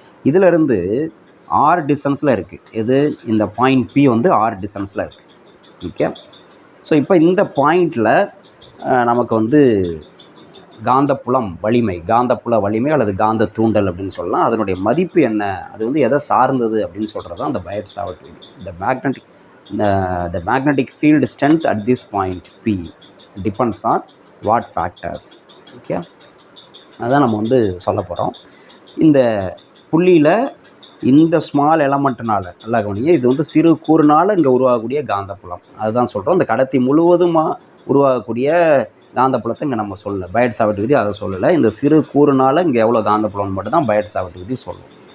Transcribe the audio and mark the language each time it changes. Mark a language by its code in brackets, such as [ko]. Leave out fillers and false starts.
[ta] இதிலிருந்து ஆர் டிஸ்டன்ஸில் இருக்குது. இது இந்த பாயிண்ட் P வந்து ஆர் டிஸ்டன்ஸில் இருக்குது. ஓகே, ஸோ இப்போ இந்த பாயிண்டில் நமக்கு வந்து காந்தப்புல வலிமை அல்லது காந்த தூண்டல் அப்படின்னு சொல்லலாம். அதனுடைய மதிப்பு என்ன, அது வந்து எதை சார்ந்தது அப்படின்னு சொல்கிறது தான் அந்த பயோட்-சாவர்ட் விதி. [en] The magnetic field strength at this point P depends on what factors. [ta] Okay, அதான் நம்ம வந்து சொல்ல போகிறோம். இந்த புள்ளியில் இந்த ஸ்மால் எலமெண்ட்னால, நல்லா கவனிங்க, இது வந்து சிறு கூறுனால் இங்கே உருவாகக்கூடிய காந்தப்புலம், அதுதான் சொல்கிறோம். இந்த கடத்தி முழுவதுமாக உருவாகக்கூடிய காந்தப்புலத்தை இங்கே நம்ம சொல்லலை, பயோட்-சாவர்ட் விதி அதை சொல்லலை. இந்த சிறு கூறுனால் இங்கே எவ்வளோ காந்தப்புலம்னு மட்டும் தான் பயோட்-சாவர்ட் விதி சொல்லும்.